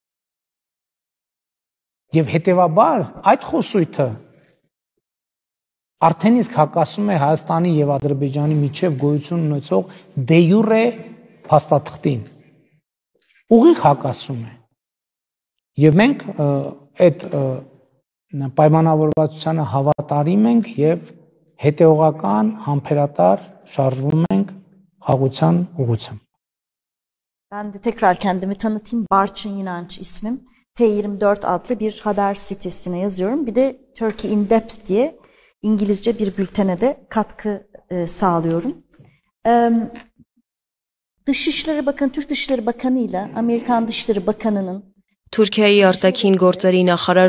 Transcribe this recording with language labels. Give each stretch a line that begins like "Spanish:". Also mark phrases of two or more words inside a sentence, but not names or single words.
Armenian: Եվ հետեւաբար այդ խոսույթը արդեն իսկ հակասում է Հայաստանի եւ Ադրբեջանի միջև գոյություն ունեցող դե յուրե փաստաթղթին։ Ուղիղ հակասում է։ Եվ մենք այդ պայմանավորվածությանը հավատարիմ ենք եւ հետեւողական, hamperատար şarjվում ենք խաղաղության ուղղությամբ։
Turkish: Ben de tekrar kendimi tanıtayım. Barçın İnanç ismim. T24 adlı bir haber sitesine yazıyorum. Bir de Turkey in Depth diye İngilizce bir bültene de katkı sağlıyorum. Dışişleri Bakanı, Türk Dışişleri Bakanı ile Amerikan Dışişleri Bakanı'nın
Armenian: Թուրքիայի արտաքին գործերի նախարար